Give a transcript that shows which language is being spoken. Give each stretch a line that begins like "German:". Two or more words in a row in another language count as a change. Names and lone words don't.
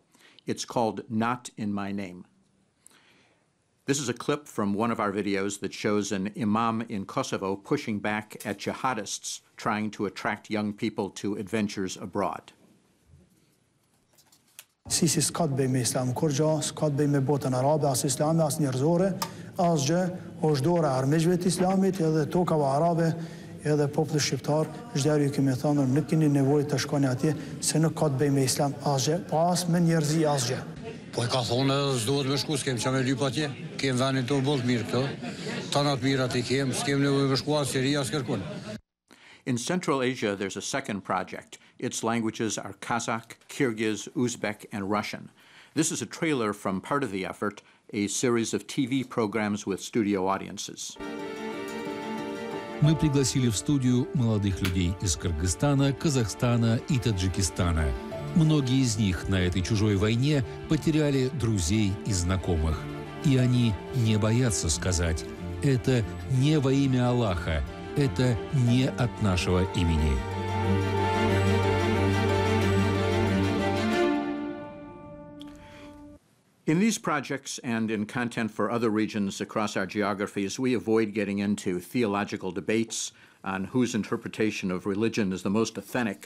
English: It's called Not in My Name. This is a clip from one of our videos that shows an imam in Kosovo pushing back at jihadists trying to attract young people to adventures abroad.
Albanian: Sisi s'ka të bëj me islam kurgja, s'ka të bëj me botën arabe, as islami, as njerëzore, as gjë është dora armiqve të islamit, edhe tokave arabe, edhe popullit shqiptar, çdo ju kemi thënë, nuk keni nevojë të shkoni atje, se nuk ka të bëj me islam as gjë, pa as me njerëzi as gjë. Po e ka thonë edhe s'duhet me shku, s'kem që me lyp atje, kem venin tonë boll të mirë këto, tanat mirat I kem, s'kem nevojë me shku as Siria, as kërkun.
English: In Central Asia, there's a second project. Its languages are Kazakh, Kyrgyz, Uzbek, and Russian. This is a trailer from part of the effort, a series of TV programs with studio audiences.
Russian: Мы пригласили в студию молодых людей из Кыргызстана, Казахстана и Таджикистана. Многие из них на этой чужой войне потеряли друзей и знакомых. И они не боятся сказать: это не во имя Аллаха, это не от нашего имени.
English: In these projects and in content for other regions across our geographies, we avoid getting into theological debates on whose interpretation of religion is the most authentic.